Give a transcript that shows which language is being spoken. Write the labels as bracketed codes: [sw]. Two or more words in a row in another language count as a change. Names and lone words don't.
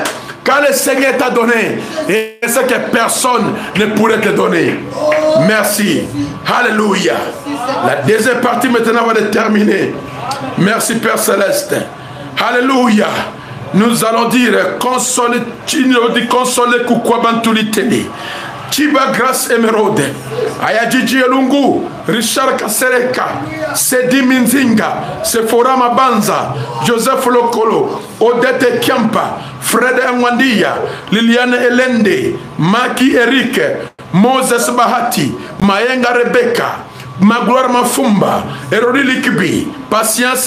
[fr] Car le Seigneur t'a donné. Et c'est que personne ne pourrait te donner. Merci. Alléluia. La deuxième partie maintenant va être terminée. Merci Père Céleste. Alléluia. Nous allons dire consoler, consoler kukwa bantuliteli. Chiba Grâce Emeraude, Ayadjidji Elungu, Richard Kasereka, Sedi Minzinga, Sephora Mabanza, Joseph Lokolo, Odette Kiampa, Fred Mwandia, Liliane Elende, Maki Eric, Moses Bahati, Mayenga Rebecca, Magloire Mafumba, Erori Likibi, Patience